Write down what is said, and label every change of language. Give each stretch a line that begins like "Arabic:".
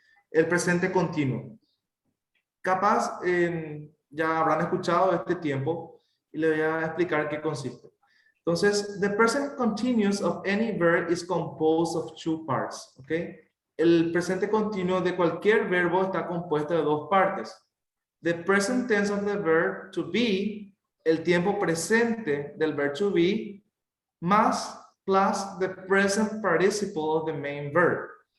Spanish: El presente continuo. Capaz, ya habrán escuchado este tiempo, y les voy a explicar en qué consiste. Entonces,
English: the present continuous of any verb is composed of two parts, ¿ok?
Spanish: El presente continuo de cualquier verbo está compuesto de dos partes.
English: The present tense of the verb to be,
Spanish: el tiempo presente del
English: verb to be,
Spanish: más
English: plus the present participle of the main verb.